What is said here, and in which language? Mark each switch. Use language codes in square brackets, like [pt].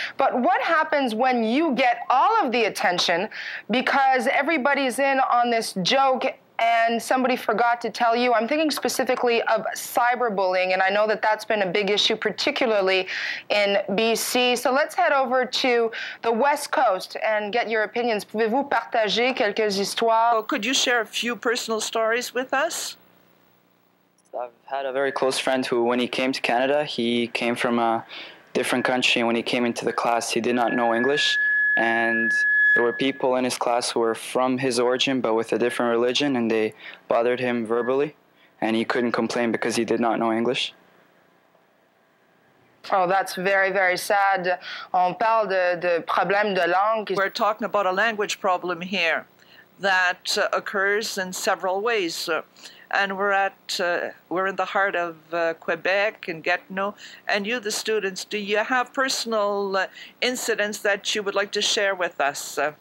[en] But what happens when you get all of the attention because everybody's in on this joke and somebody forgot to tell you? I'm thinking specifically of cyberbullying, and I know that that's been a big issue, particularly in BC. So let's head over to the West Coast and get your opinions. [fr] Pouvez-vous partager quelques histoires? [en] Well, could you share a few personal stories with us? I've had a very close friend who, when he came to Canada, he came from a different country, and when he came into the class, he did not know English, and there were people in his class who were from his origin but with a different religion, and they bothered him verbally, and he couldn't complain because he did not know English. Oh, that's very, very sad. [fr] On parle de problèmes de langue. [en] We're talking about a language problem here that occurs in several ways. And we're in the heart of Quebec and Gatineau. And you, the students, do you have personal incidents that you would like to share with us?